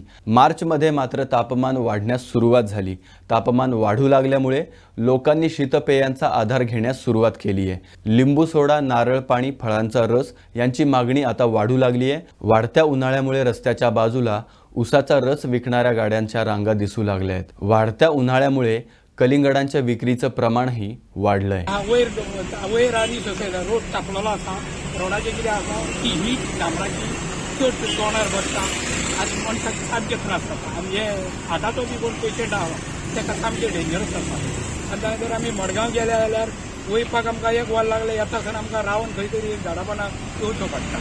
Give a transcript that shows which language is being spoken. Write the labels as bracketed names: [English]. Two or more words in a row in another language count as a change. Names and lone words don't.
[Marathi] मार्चमध्ये मात्र तापमान वाढण्यास सुरुवात झाली. तापमान वाढू लागल्यामुळे लोकांनी शीतपेयांचा आधार घेण्यास सुरुवात केली आहे. लिंबू सोडा, नारळ पाणी, फळांचा रस यांची मागणी आता वाढू लागली आहे. वाढत्या उन्हाळ्यामुळे रस्त्याच्या बाजूला उसाचा रस विकणाऱ्या गाड्यांच्या रांगा दिसू लागल्या आहेत. वाढत्या उन्हाळ्यामुळे कलिंगडांच्या विक्रीचं प्रमाणही वाढलंय. [Konkani] वयर आनी सकयल रोड तापलेलो आसा. रोडाचेर कितें आसा की हीट डांबराची चड तोंडार बसता आनी मनशाक सामकें त्रास जाता. आनी हे हाताचो बी कोण पेशंट आहा ताका सामकें डेंजरस जाता. आनी जर आमी मडगांव गेले जाल्यार वयपाक आमकां 1 वर लागले येता खंय आमकां रावन खंय तरी झाडां पानां येवचो पडटा.